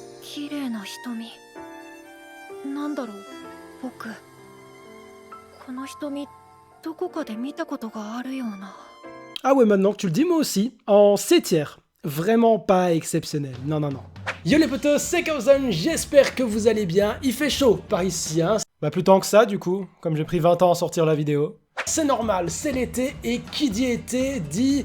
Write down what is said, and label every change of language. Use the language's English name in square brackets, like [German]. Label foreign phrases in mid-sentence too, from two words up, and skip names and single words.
[Japanese] 綺麗な瞳。なんだろう、僕。この瞳、どこかで見たことがあるような。 [French] Ah ouais, maintenant que tu le dis, moi aussi, en C tiers. Vraiment pas exceptionnel, non non non. Yo les potos, c'est Kaozan, j'espère que vous allez bien. Il fait chaud par ici, hein. Bah plus tant que ça du coup, comme j'ai pris 20 ans à sortir la vidéo. C'est normal, c'est l'été, et qui dit été dit...